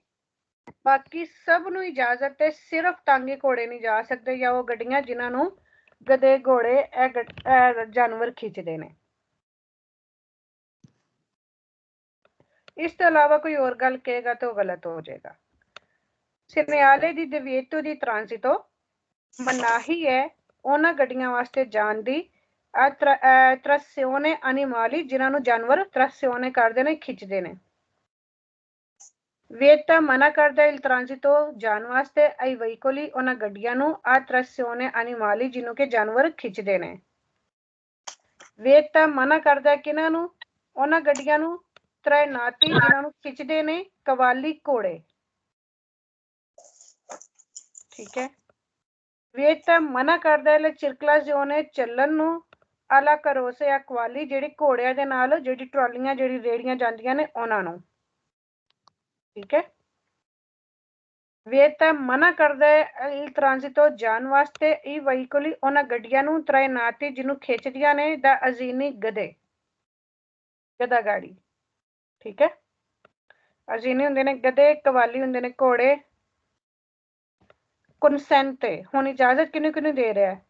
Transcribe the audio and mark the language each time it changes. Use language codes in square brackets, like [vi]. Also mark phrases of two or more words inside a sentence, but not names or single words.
[pa] ਬਾਕੀ ਸਭ ਨੂੰ ਇਜਾਜ਼ਤ ਹੈ, ਸਿਰਫ ਟਾਂਗੇ ਘੋੜੇ ਨਹੀਂ ਜਾ ਸਕਦੇ ਜਾਂ ਉਹ ਗੱਡੀਆਂ ਜਿਨ੍ਹਾਂ ਨੂੰ ਗਧੇ ਘੋੜੇ ਇਹ ਜਾਨਵਰ ਖਿੱਚਦੇ ਨੇ। ਇਸ ਤੋਂ ਇਲਾਵਾ ਕੋਈ ਹੋਰ ਗੱਲ ਕਹੇਗਾ ਤਾਂ ਉਹ ਗਲਤ ਹੋ ਜਾਏਗਾ। ਸਿਨਿਆਲੇ ਦੀ [it] divieto di transito [pa] ਮਨਾਹੀ ਹੈ ਉਹਨਾਂ ਗੱਡੀਆਂ ਵਾਸਤੇ ਜਾਣ ਦੀ [it] trazione animali [pa] ਜਿਨ੍ਹਾਂ ਨੂੰ ਜਾਨਵਰ trazione ਕਰਦੇ ਨੇ, ਖਿੱਚਦੇ ਨੇ। ਵਿeta ਮਨਾ ਕਰਦਾ [it] il transito [pa] ਜਾਣ ਵਾਸਤੇ [it] ai veicoli [pa] ਉਹਨਾਂ ਗੱਡੀਆਂ ਨੂੰ [it] a trazione animali [pa] ਜਿਹਨੂੰ ਕਿ ਜਾਨਵਰ ਖਿੱਚਦੇ ਨੇ। ਵਿeta ਮਨਾ ਕਰਦਾ ਕਿਹਨਾਂ ਨੂੰ? ਉਹਨਾਂ ਗੱਡੀਆਂ ਨੂੰ trainati ਜਿਨ੍ਹਾਂ ਨੂੰ ਖਿੱਚਦੇ ਨੇ ਕਵਾਲੀ ਘੋੜੇ, ਠੀਕ ਹੈ। ਵਿeta ਮਨਾ ਕਰਦਾ ਹੈ circolazione ਚੱਲਣ ਨੂੰ [it] alla carrozza [pa] ਜਾਂ ਕਵਾਲੀ ਜਿਹੜੀ ਘੋੜਿਆਂ ਦੇ ਨਾਲ ਜਿਹੜੀ ਟਰਾਲੀਆਂ ਜਿਹੜੀ ਰੇੜੀਆਂ ਜਾਂਦੀਆਂ ਨੇ ਉਹਨਾਂ ਨੂੰ, ਠੀਕ ਹੈ। ਵਿeta ਮਨਾ ਕਰਦਾ ਹੈ [it] il transito [pa] ਜਾਣ ਵਾਸਤੇ [it] i veicoli [pa] ਉਹਨਾਂ ਗੱਡੀਆਂ ਨੂੰ trainati ਜਿਹਨੂੰ ਖਿੱਚਦੀਆਂ ਨੇ [it] da asini [pa] ਗਧੇ, ਗਧਾ ਗਾੜੀ, ਠੀਕ ਹੈ। ਅਜ਼ੀਨੀ ਹੁੰਦੇ ਨੇ ਗਧੇ, ਕਵਾਲੀ ਹੁੰਦੇ ਨੇ ਘੋੜੇ। consente ਹੁਣ ਇਜਾਜ਼ਤ ਕਿਹਨੂੰ ਕਿਹਨੂੰ ਦੇ ਰਿਹਾ ਹੈ?